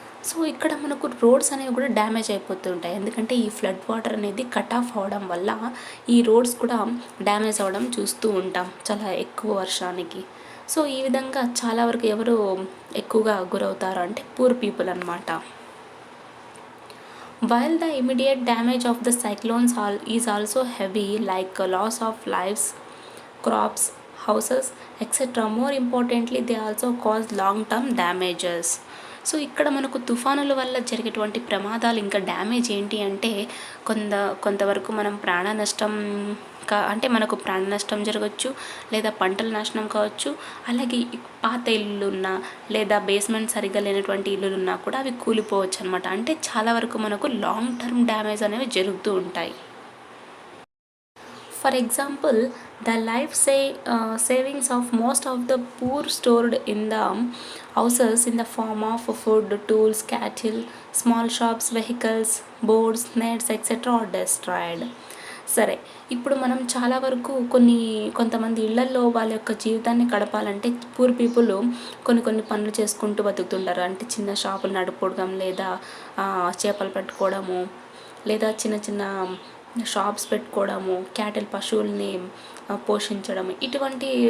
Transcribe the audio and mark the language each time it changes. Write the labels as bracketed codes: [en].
[te] So ఇక్కడ మనకు roads అనేవి కూడా డ్యామేజ్ అయిపోతుంటాయి. ఎందుకంటే ఈ ఫ్లడ్ వాటర్ అనేది కట్ ఆఫ్ అవడం వల్ల ఈ రోడ్స్ కూడా డ్యామేజ్ అవ్వడం చూస్తూ ఉంటాం చాలా ఎక్కువ వర్షానికి. సో ఈ విధంగా చాలా వరకు ఎవరు ఎక్కువగా గురవుతారు అంటే పూర్ పీపుల్ అనమాట. [en] While the immediate damage of the cyclones is also heavy, like loss of lives, crops, houses, etc., more importantly, they also cause long-term damages. [te] So ఇక్కడ మనకు తుఫానుల వల్ల జరిగేటువంటి ప్రమాదాలు ఇంకా డ్యామేజ్ ఏంటి అంటే కొంతవరకు మనం ప్రాణ నష్టం అంటే మనకు ప్రాణ నష్టం జరగవచ్చు, లేదా పంటల నాశనం కావచ్చు, అలాగే పాత ఇల్లులున్నా లేదా బేస్మెంట్ సరిగ్గా లేనటువంటి ఇల్లులున్నా కూడా అవి కూలిపోవచ్చు అనమాట. అంటే చాలా వరకు మనకు లాంగ్ టర్మ్ డ్యామేజ్ అనేవి జరుగుతూ ఉంటాయి. [en] For example, the savings of most of the poor stored in the houses in the form of food, tools, cattle, small shops, vehicles, boards, nets, etc. are destroyed. [te] సరే, ఇప్పుడు మనం చాలా వరకు కొంతమంది ఇళ్లల్లో వాళ్ళ యొక్క జీవితాన్ని గడపాలంటే పూర్ పీపుల్ కొన్ని పనులు చేసుకుంటూ బతుకుతుంటారు. అంటే చిన్న షాపులు నడుపుకోవడం, లేదా చేపలు పట్టుకోవడము, లేదా చిన్న షాప్స్ పెట్టుకోవడము, క్యాటిల్ పశువుల్ని పోషించడం, ఇటువంటి